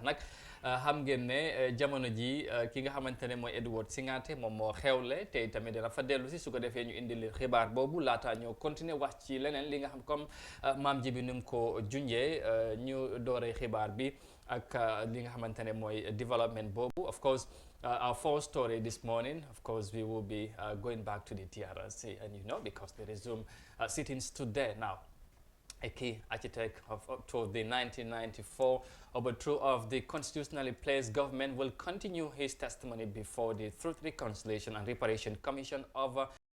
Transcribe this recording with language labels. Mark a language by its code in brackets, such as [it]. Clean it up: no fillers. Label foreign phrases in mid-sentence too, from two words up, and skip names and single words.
[wo] nag xam ngeen ne jamono ji ki nga xamante ne mooy Edward Singate moom moo xewle te tamit dana fa dellu si su ko defee ñu indil xibaar boobu laata ñoo continuer wax ci leneen li nga xam comme maam ji bi ni mu ko junjee ñu dooree xibaar bi ak li nga xamante ne mooy development boobu [en] of course our first story this morning, of course, we will be going back to the TRRC, and because they resume sittings today now. A key architect to the 1994 overthrow of the constitutionally placed government will continue his testimony before the Truth, Reconciliation and Reparation Commission of